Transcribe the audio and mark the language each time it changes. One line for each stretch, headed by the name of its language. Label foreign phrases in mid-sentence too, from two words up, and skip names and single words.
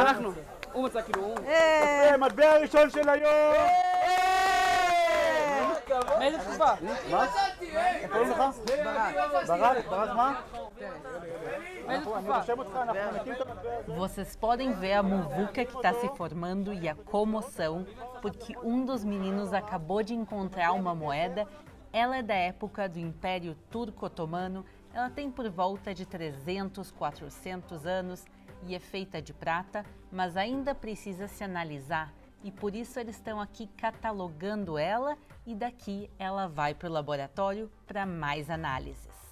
Hebrew: אנחנו. הוא מצא כאילו הוא. יפה, מטבע הראשון של היום! מאיזה תקופה? מה? איך קוראים לך? ברק. ברק מה?
Portuguese: Vocês podem ver a muvuca que está se formando e a comoção, porque um dos meninos acabou de encontrar uma moeda. Ela é da época do Império Turco-Otomano, ela tem por volta de 300, 400 anos e é feita de prata, mas ainda precisa se analisar e por isso eles estão aqui catalogando ela e daqui ela vai para o laboratório para mais análises.